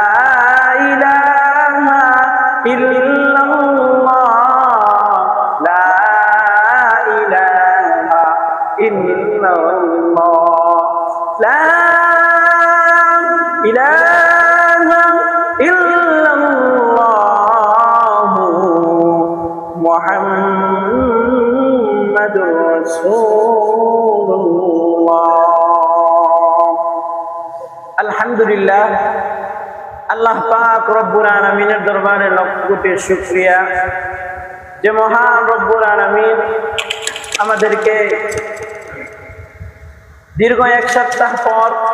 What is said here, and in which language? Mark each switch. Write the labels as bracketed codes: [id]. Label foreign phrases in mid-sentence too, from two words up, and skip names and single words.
[ar] الہ الا اللہ لا الہ الا اللہ لا الہ الا اللہ محمد رسول [bn] اللہ আলহামদুলিল্লাহ আল্লাহ পাক রব্বুল আলামিনের দরবারে লক্ষ কোটি শুকরিয়া যে মহান [ar] رب العالمين [bn] আমাদেরকে দীর্ঘ এক সপ্তাহ পর